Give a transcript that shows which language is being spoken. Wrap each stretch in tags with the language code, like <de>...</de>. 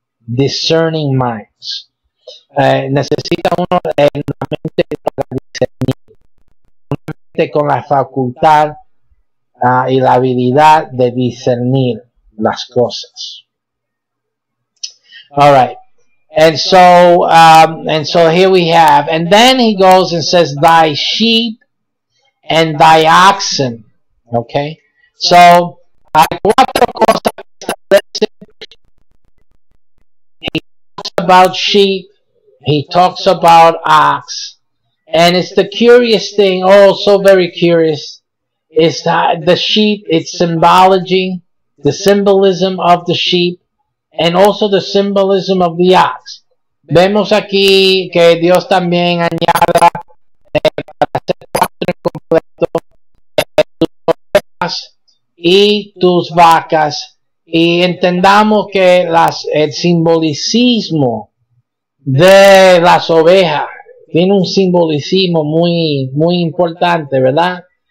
<en>Discerning minds.</en> <es>Necesita uno una mente para discernir, una mente con la facultad y la habilidad de discernir las cosas.</es> <en>All right, and so here we have, and then he goes and says, "Thy sheep and thy oxen." Okay, so</en> <es>hay cuatro cosas que establece.</es> <en>He talks about sheep. He talks about ox, and it's the curious thing, so very curious, is that the sheep, its symbology, the symbolism of the sheep, and also the symbolism of the ox.</en> <es>Vemos aquí que Dios también añada para hacer cuatro completo tus ovejas y tus vacas, y entendamos que el simbolicismo de las ovejas tiene un simbolicismo muy, muy importante, ¿verdad?</es>